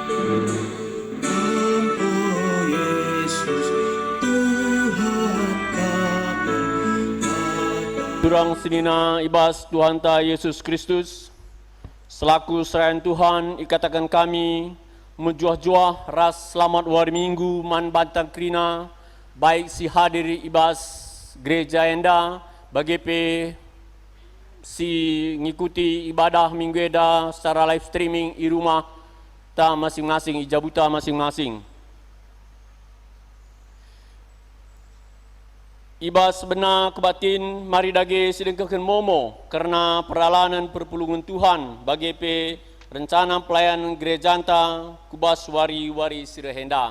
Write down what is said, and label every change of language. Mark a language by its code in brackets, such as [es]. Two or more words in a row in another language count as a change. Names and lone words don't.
[btx] Durang senina ibas Tuhan ta Yesus Kristus, selaku serayaan Tuhan ikatakan kami menjuah-juah ras [id] selamat hari Minggu [btx] man bantang krina baik si hadir ibas gereja enda bagi si ngikuti ibadah minggu eda secara [en] live streaming [id] di rumah [btx] ta masing-masing, ijabuta masing-masing. Ibas benar kebatin mari dage sedengkakan momo karena peralanan perpulungan Tuhan bagi [id] rencana pelayanan gereja [btx] anta kubas wari-wari sirahenda.